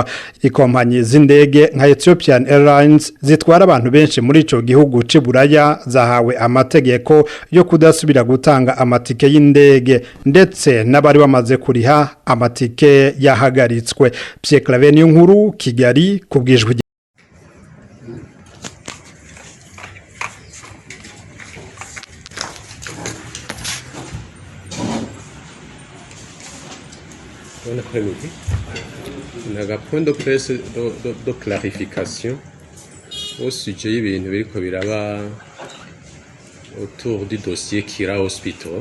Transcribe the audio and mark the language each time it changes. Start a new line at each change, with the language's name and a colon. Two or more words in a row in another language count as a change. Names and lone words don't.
Rundi: Ikompanyi z'indege nka Ethiopian Airlines zitwara abantu benshi muri ico gihugu c'Iburaya zahawe amategeko yo kudasubira gutanga amatike y'indege, ndetse n'abari bamaze kuriha amatike yahagaritswe. Pierre Claver Nkuru, Kigali, kubwijwe.
French: Bon après-midi. On a un point de presse de clarification au sujet
Rundi: y'ibintu biriko biraba
French: autour du dossier Kira Hospital.